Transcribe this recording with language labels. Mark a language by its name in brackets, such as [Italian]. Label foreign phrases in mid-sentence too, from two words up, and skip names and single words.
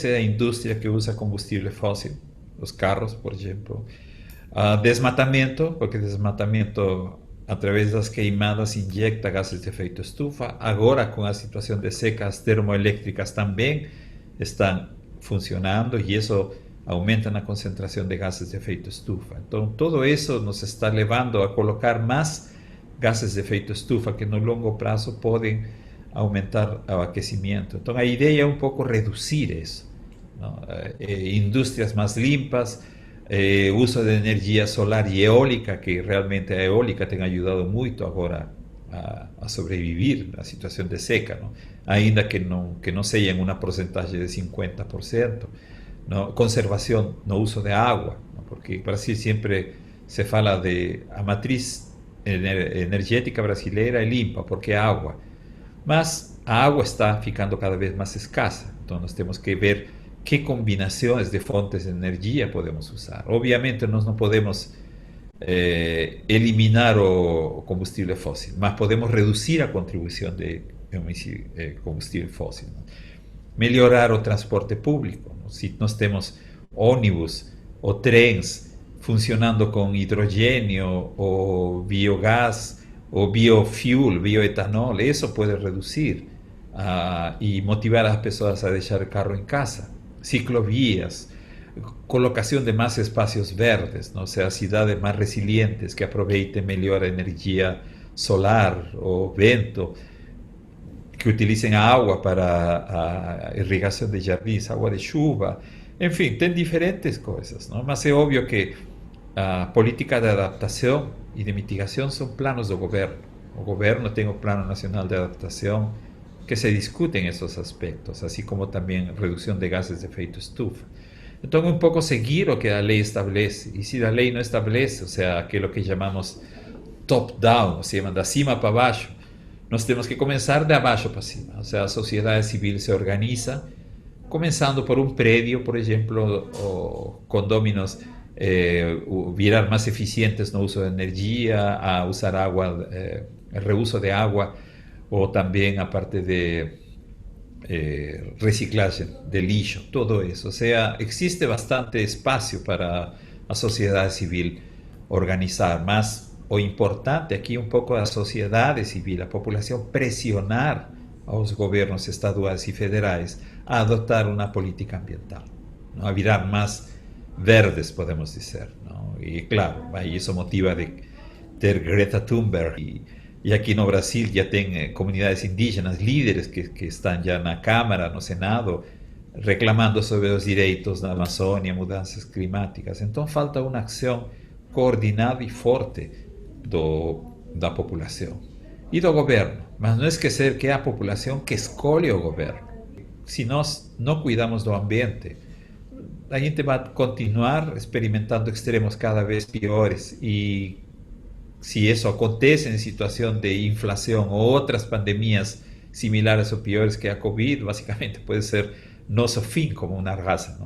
[Portuguese] É a indústria que usa combustível fóssil, os carros, por exemplo. Desmatamento, porque desmatamento através das queimadas injecta gases de efeito estufa. Agora, com a situação de secas termoelétricas também estão funcionando e isso [Spanish] aumentan la concentración de gases de efecto estufa. Entonces, todo eso nos está llevando a colocar más gases de efecto estufa que en el largo plazo pueden aumentar el aquecimiento. Entonces, la idea es un poco reducir eso, ¿no? Industrias más limpias, uso de energía solar y eólica, que realmente la eólica te ha ayudado mucho ahora a sobrevivir la situación de seca, ¿no? [Portuguese] Ainda que [Spanish] no sea en una porcentaje de 50%. ¿No? Conservación, no uso de agua, ¿no? Porque en Brasil siempre se [Portuguese] fala de a matriz energética brasileira é limpa, porque é agua. Mas a agua está ficando cada vez más escasa, entonces nós temos que ver [Spanish] qué combinaciones [Portuguese] de fontes de energía podemos usar. Obviamente nós no podemos eliminar o combustible fósil, mas podemos reducir a contribución de combustible fósil, ¿no? Melhorar o transporte público, ¿no? Si nós temos ônibus ou trens funcionando com hidrogênio ou biogás ou biofuel, bioetanol, isso pode reduzir e motivar as pessoas a deixar o carro em casa. Ciclovías, colocação de mais espaços verdes, ¿no? O sea, cidades mais resilientes que aproveitem melhor a energia solar ou vento, [Spanish] que utilicen agua para irrigación de jardines, agua [Portuguese] de chuva, [Spanish] en fin, tem diferentes cosas, ¿no? Mas es obvio que política de adaptación y de mitigación son planos del gobierno. El gobierno tiene un plano nacional de adaptación que se discuten esos aspectos, así como también reducción de gases de efecto estufa. Entonces, un poco seguir lo que la ley establece, y si la ley no establece, o sea, aquello que llamamos top-down, o sea, de cima para abajo, [Portuguese] nós temos que começar de abaixo para cima. Ou seja, a sociedade civil se organiza, começando por um prédio, por exemplo, condôminos virar mais eficientes no uso de energia, a usar água, reuso de água, ou também a parte de reciclagem de lixo, todo isso. Ou seja, existe bastante espaço para a sociedade civil organizar, mas o importante [Spanish] aquí un poco a la sociedad civil, la población, presionar a los gobiernos estaduales y federales a adoptar una política ambiental, ¿no? A virar más verdes, podemos decir, ¿no? Y claro, ahí eso motiva de ter Greta Thunberg y y aquí [Portuguese] no Brasil [Spanish] ya tiene comunidades indígenas, líderes que están ya en la Cámara, [Portuguese] no Senado, [Spanish] reclamando sobre los derechos [Portuguese] da Amazônia, mudanças climáticas. Então falta uma ação coordenada e forte da população e do governo. Mas não esquecer que é a população que escolhe o governo. Se nós não cuidamos do ambiente, a gente vai continuar experimentando extremos cada vez piores e se isso acontece em situação de inflação ou outras pandemias similares ou piores que a Covid, basicamente pode ser nosso fim como uma raça, não?